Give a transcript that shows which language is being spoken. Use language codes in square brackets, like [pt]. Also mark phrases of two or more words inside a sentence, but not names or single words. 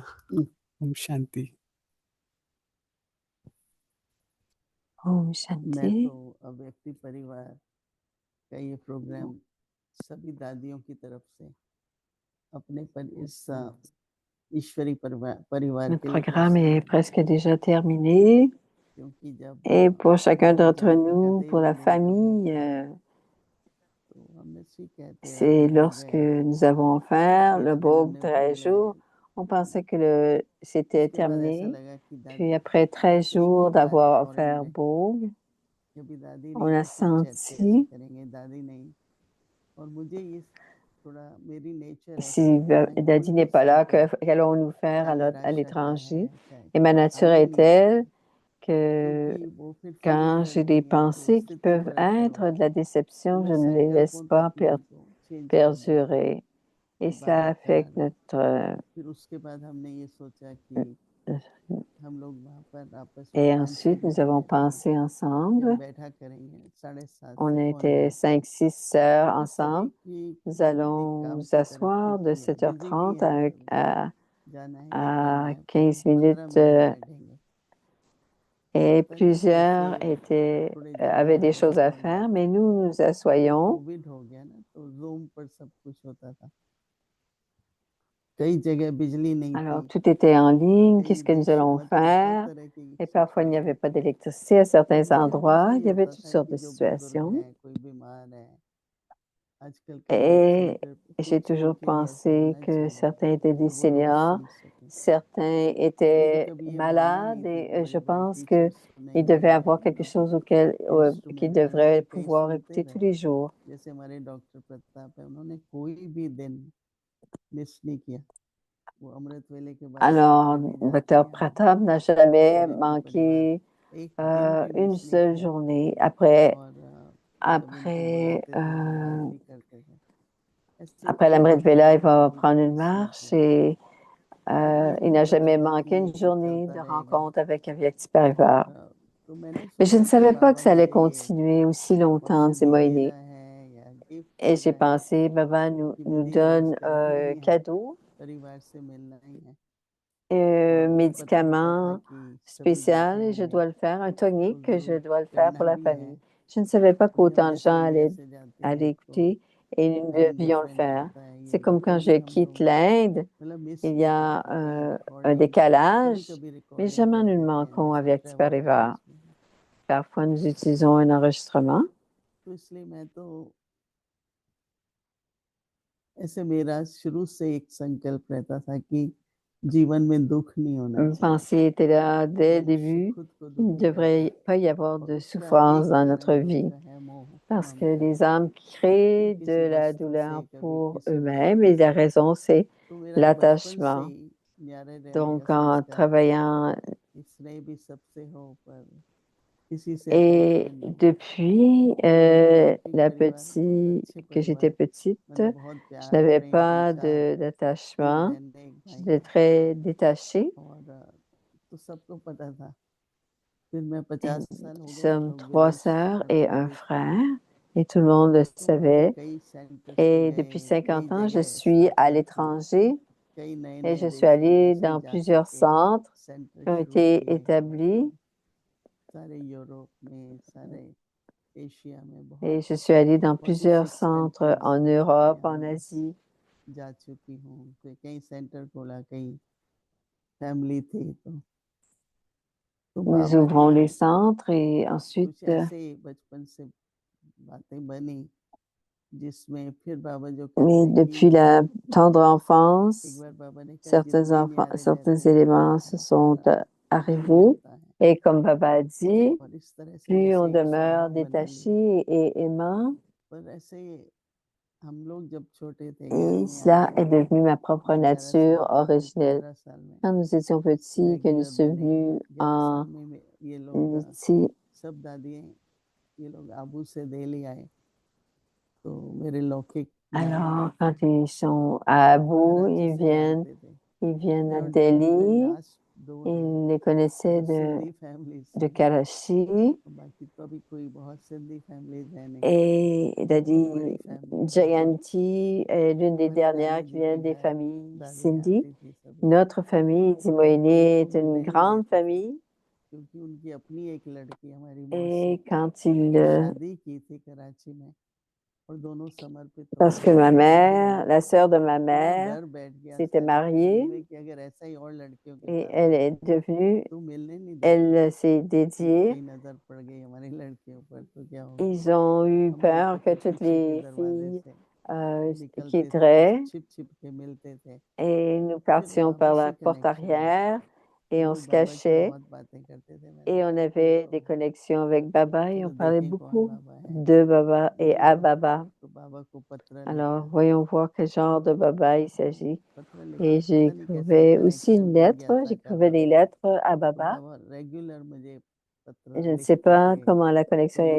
[hi] ओम शांति। ओम मैं शांति। तो अव्यक्ति परिवार का ये प्रोग्राम सभी दादियों की तरफ से अपने इस ईश्वरी परिवार [fr] Le [hi] के लिए [fr] programme est [hi] पर्सनल [fr] presque déjà terminé. [hi] क्योंकि जब [fr] Et pour chacun d'entre [hi] जाति का [fr] nous, [hi] देह [fr] pour la [hi] मिले तो [fr] famille, [hi] हम इसी कहते हैं [fr] c'est [hi] अभी हो [fr] lorsque [hi] गया [fr] nous avons offert le [hi] 13 दिन [fr] baume [hi] हमने 13 भोग [fr] jours, [hi] लगाए। [fr] on pensait que c'était [hi] उसके बाद ऐसा [fr] terminé. [hi] लगा कि [fr] Puis [hi] दादी [fr] après 13 [hi] एक [fr] jours [hi] ही बार [fr] d'avoir [hi] फॉरेन [fr] offert [hi] में [fr] baume, [hi] कभी दादी [fr] on [hi] नहीं [fr] a [hi] तो फिर चैत्य ऐसे [fr] senti, [hi] करेंगे दादी नहीं। और मुझे ये थोड़ा मेरी नेचर [fr] si [hi] ऐसी है कि मैं कोई [fr] Daddy n'est [hi] भी [fr] pas là, [hi] सफर [fr] qu'allons nous faire [hi] चाहे वो [fr] à [hi] राशा का [fr] l'étranger. [hi] है चाहे [fr] Et ma nature [hi] आगे [fr] est [hi] नहीं [fr] telle [hi] बढ़ती [fr] que [hi] क्योंकि वो फिर फीलिंग [fr] quand j'ai des [hi] करती हैं तो [fr] pensées qui [hi] स्थिति [fr] peuvent [hi] पर असर [fr] être de [hi] होता [fr] la [hi] है। तो [fr] déception, [hi] मैं [fr] je ne les laisse [hi] संकल्पों [fr] pas [hi] तक मन को चेंज कर देती हूँ [fr] perdurer. Et [hi] कि [fr] cela [hi] बाबा करा [fr] affecte [hi] रहे हैं। [fr] notre... [hi] फिर उसके बाद हमने ये सोचा कि हम लोग वहाँ पर आपस में [fr] Et 5-6 ensuite, nous [hi] बहनें [fr] avons [hi] बैठी [fr] pensé [hi] यहाँ [fr] ensemble. [hi] बैठा करेंगे 7:30 [fr] On [hi] से [fr] était [hi] 9:30 तक [fr] 5, 6 sœurs [hi] क्योंकि सभी [fr] ensemble. [hi] की [fr] Nous [hi] प्रकृति [fr] allons [hi] काम [fr] nous [hi] की तरफ [fr] asseoir de [hi] खींची है बिजी भी [fr] 7h30 [hi] हैं सभी जाना है ये करना [fr] à [hi] है फिर [fr] 15 15 minutes. [hi] मिनट बैठेंगे [fr] Et [hi] पता नहीं कैसे [fr] plusieurs [hi] थोड़े [fr] avaient [hi] ज़्यादा [fr] des [hi] हो [fr] choses [hi] गए [fr] à [hi] हम लोग [fr] faire, mais nous nous [hi] जब [fr] assoyons. [hi] कोविड हो गया ना तो जूम पर सब कुछ होता था कई जगह बिजली नहीं [fr] Alors, [hi] थी [fr] tout était en ligne. [hi] कई [fr] Qu'est-ce que nous [hi] देशों [fr] allons [hi] मतलब हर [fr] faire? [hi] तरह की [fr] Et parfois, il n'y [hi] सिचुएशन [fr] avait pas [hi] थी [fr] d'électricité à [hi] तो [fr] certains [hi] मुझे हमेशा [fr] endroits. [hi] ये [fr] Il y avait [hi] होता [fr] toutes [hi] था [fr] sortes [hi] कि [fr] de [hi] जो बुजुर्ग [fr] situations. [hi] हैं कोई बीमार है आजकल के हेल्थ [fr] Et [hi] सेंटर [fr] j'ai [hi] कुछ [fr] toujours [hi] उनके लिए ऐसा [fr] pensé [hi] होना [fr] que [hi] चाहिए [fr] certains étaient des [hi] तो वो लोग [fr] seniors, [hi] सुन सकें [fr] certains [hi] मुझे [fr] étaient [hi] कभी ये मालूम [fr] malades [hi] नहीं था कि [fr] et je [hi] बड़े बड़े [fr] pense [hi] टीचर्स [fr] qu'ils devaient [hi] सुनेंगे या [fr] avoir [hi] इन [fr] quelque [hi] लोग [fr] chose auquel qu'ils [hi] इंस्ट्रूमेंट हालांकि [fr] devraient [hi] कई [fr] pouvoir [hi] सुनते [fr] écouter tous [hi] रहे [fr] les jours. [hi] जैसे हमारे डॉक्टर प्रताप है उन्होंने कोई भी दिन मिस नहीं किया वो अमृत वेले के बाद [fr] Alors, [hi] सैटरडे में जाते [fr] Dr. [hi] हैं [fr] Pratap n'a [hi] हमारे [fr] jamais [hi] अव्यक्ति परिवार [fr] manqué [hi] एक दिन भी [fr] une [hi] मिस नहीं [fr] seule [hi] किया [fr] journée. Après, [hi] और जब उनको [fr] après, [hi] बुलाते थे तो euh, हाजिरी करते थे ऐसे [fr] après la [hi] कई [fr] Mrite Vela, il [hi] जगह [fr] va [hi] हम [fr] prendre une [hi] मिस नहीं [fr] marche [hi] किया [fr] et [hi] तो ये [fr] il [hi] नहीं [fr] n'a [hi] पता [fr] jamais [hi] था [fr] manqué [hi] कि [fr] une [hi] ये [fr] journée [hi] चलता [fr] de [hi] रहेगा [fr] rencontre avec Avyakti Parivar. [hi] तो मैंने [fr] Mais je ne [hi] सोचा कि [fr] savais pas que [hi] बाबा [fr] ça allait [hi] मुझे ये [fr] continuer aussi longtemps, [hi] औषधि दे [fr] Zimoïne. [hi] रहा है या गिफ्ट [fr] Et [hi] दे [fr] j'ai [hi] रहा है [fr] pensé, Baba nous, [hi] कि [fr] nous [hi] मुझे ये रोज [fr] donne [hi] करना [fr] un [hi] ही है [fr] cadeau, [hi] परिवार से मिलना ही है [fr] un [hi] और मुझे पता होता था [fr] médicament [hi] कि सभी [fr] spécial et je [hi] बैठेंगे [fr] dois le faire, un [hi] तो [fr] tonique que je [hi] जरूर [fr] dois le faire [hi] करना [fr] pour la [hi] भी है [fr] famille. Je ne savais pas [hi] क्योंकि हम [fr] qu'autant de [hi] जैसे [fr] gens [hi] इंडिया से जाते [fr] allaient [hi] हैं तो [fr] écouter et nous [hi] टाइम [fr] devions le [hi] डिफरेंस [fr] faire. [hi] होता है [fr] C'est [hi] ये [fr] comme quand [hi] कभी [fr] je [hi] हम [fr] quitte [hi] लोग [fr] l'Inde, [hi] मतलब मिस [fr] il y [hi] नहीं [fr] a [hi] करते कई [fr] un [hi] रिकॉर्डिंग [fr] décalage, [hi] कभी कभी [fr] mais [hi] रिकॉर्डिंग [fr] jamais [hi] कर [fr] nous ne [hi] देते हैं [fr] manquons [hi] जैसे [fr] avec [hi] ट्रैवल [fr] Parivar. [hi] एडवाइस में [fr] Parfois, nous utilisons un enregistrement. [hi] तो इसलिए मैं तो ऐसे मेरा शुरू से एक संकल्प रहता था कि जीवन में दुख नहीं होना [fr] Une [hi] चाहिए [fr] pensée était là dès le [hi] मनुष्य [fr] début. [hi] खुद को [fr] Il ne [hi] दुखी करता [fr] devrait [hi] है [fr] pas y avoir [hi] और [fr] de [hi] उसका [fr] souffrance [hi] एक [fr] dans notre [hi] कारण [fr] vie [hi] होता है मोह [fr] parce que [hi] ममता [fr] les âmes [hi] कभी [fr] créent [hi] किसी [fr] de la [hi] वस्तु [fr] douleur [hi] से कभी [fr] pour [hi] किसी [fr] eux-mêmes [hi] व्यक्ति [fr] et la [hi] से [fr] raison, c'est [hi] तो मेरा बचपन से [fr] l'attachement. [hi] ही न्यारे रहने का [fr] Donc, en [hi] संस्कार [fr] travaillant [hi] इसने भी सबसे हो पर किसी से [fr] et [hi] अटैचमेंट नहीं [fr] depuis [hi] अव्यक्ति [fr] la [hi] परिवार बहुत [fr] petite, [hi] अच्छे [fr] que j'étais [hi] परिवार [fr] petite, [hi] मतलब बहुत [fr] je [hi] प्यार [fr] n'avais [hi] प्रेम हम [fr] pas [hi] चार 3 [fr] d'attachement. [hi] बहनें एक भाई [fr] J'étais [hi] हैं [fr] très détachée. [hi] और तो सबको पता था फिर मैं [fr] Et [hi] 50 [fr] nous [hi] साल हो गए हम [fr] sommes [hi] लोग [fr] 3 [hi] विदेश [fr] sœurs [hi] में [fr] et [hi] रहे [fr] un [hi] हुए थे [fr] frère et tout le monde le [hi] तो हमने [fr] savait. [hi] कई सेंटर्स पे [fr] Et [hi] गए [fr] depuis [hi] कई [fr] 50 ans, je [hi] जगह [fr] suis à [hi] स्थापना की [fr] l'étranger [hi] कई नए [fr] et [hi] नए [fr] je suis [hi] देशों में [fr] allée [hi] ऐसे ही [fr] dans [hi] जा [fr] plusieurs [hi] करके [fr] centres [hi] सेंटर [fr] qui ont [hi] शुरू [fr] été [hi] किए [fr] établis [hi] सारे यूरोप में सारे एशिया में [fr] et [hi] बहुत [fr] je suis allée dans plusieurs [hi] 46 [fr] centres [hi] कंट्रीज [fr] en [hi] में [fr] Europe, en [hi] हमने [fr] Asie. [hi] जा चुकी हूँ फिर कई सेंटर खोला कई फैमिली थी तो [fr] Nous [hi] बाबा [fr] ouvrons [hi] की [fr] les centres et ensuite, [hi] कुछ ऐसे बचपन से बातें बनी जिसमें फिर बाबा जो कहते [fr] mais [hi] हैं [fr] depuis [hi] कि [fr] la tendre [hi] एक [fr] enfance, [hi] बार बाबा ने कहा [fr] certains [hi] जितने [fr] enfants, [hi] न्यारे [fr] certains [hi] रहते हैं [fr] éléments se sont [hi] सारा भूल [fr] arrivés. [hi] जाता है [fr] Et comme Baba a dit, [hi] और इस तरह से [fr] plus on [hi] जैसे एक [fr] demeure [hi] स्वभाव बना लिया [fr] détaché et aimant, [hi] पर ऐसे हम लोग जब छोटे थे घर [fr] et [hi] में [fr] cela [hi] आए [fr] est devenu ma propre [hi] 11 [fr] nature [hi] साल का फिर [fr] originelle. [hi] 15 साल में [fr] Quand nous étions petits, que nous [hi] रेगुलर [fr] sommes [hi] बने [fr] venus [hi] 11 साल [fr] en [hi] में ये लोग [fr] ici, [hi] सब दादियाँ ये लोग आबू से दिल्ली आए तो मेरे लौकिक [fr] alors quand ils sont à Abu, [hi] कराची से जानते थे [fr] ils viennent à [hi] और जो उनमें [fr] Delhi, [hi] लास्ट दो हैं [fr] ils les connaissaient [hi] वो सिंधी फैमिली [fr] de [hi] से [fr] Karachi. [hi] बाकी तो अभी कोई बहुत सिंधी फैमिलीज है नहीं [fr] Et [hi] बहुत बड़ी [fr] Dadi [hi] फैमिली है [fr] Jayanti est l'une des [hi] मेरे [fr] dernières [hi] दादाजी [fr] qui vient [hi] के [fr] des [hi] घर [fr] familles [hi] दादी [fr] Sindhi. [hi] आती थी सभी [fr] Notre famille [hi] और हम [fr] Dimoyeni [hi] लोगों [fr] est [hi] को [fr] une [hi] मिलने ही नहीं [fr] grande [hi] देते थे [fr] famille. [hi] क्योंकि उनकी अपनी एक लड़की हमारी मौसी [fr] Et quand [hi] ने शादी की थी कराची में और दोनों समर्पित हो [fr] parce que [hi] गए [fr] ma [hi] थे [fr] mère, la sœur de ma [hi] इतना [fr] mère, [hi] डर बैठ गया [fr] s'était [hi] सारी फैमिली [fr] mariée [hi] में कि अगर ऐसा ही और लड़कियों के [fr] et [hi] साथ [fr] elle [hi] हो [fr] est devenue, [hi] तो मिलने नहीं देती [fr] elle s'est dédiée. [hi] कहीं नजर पड़ गई हमारी लड़कियों पर तो क्या होगा [fr] Ils ont eu [hi] हम लोग [fr] peur [hi] तो [fr] que [hi] फिर [fr] toutes [hi] पीछे के [fr] les [hi] दरवाजे [fr] filles [hi] से निकलते थे तो [fr] quitteraient [hi] छिप छिप के मिलते थे [fr] et nous [hi] फिर [fr] partions [hi] बाबा [fr] par [hi] से [fr] la porte [hi] कनेक्शन हुआ [fr] arrière et on [hi] वो [fr] se [hi] बाबा की [fr] cachait. [hi] बहुत बातें करते थे मैंने [fr] Et on [hi] कहा ठीक [fr] avait des [hi] हो [fr] connexions avec Baba et on [hi] चलो [fr] parlait [hi] देखें कौन [fr] beaucoup [hi] बाबा है [fr] de Baba et à Baba. [hi] तो बाबा को पत्र [fr] Alors, [hi] लिखा [fr] voyons voir quel genre de Baba il s'agit. [hi] पत्र लिख [fr] Et [hi] के पता नहीं कैसे [fr] j'écrivais aussi [hi] कनेक्शन [fr] une [hi] बन [fr] lettre, [hi] गया था [fr] j'écrivais des lettres à [hi] तो [fr] Baba. [hi] बाबा रेगुलर मुझे पत्र [fr] Je ne sais [hi] लिखते [fr] pas [hi] थे [fr] comment la connexion [hi] कोई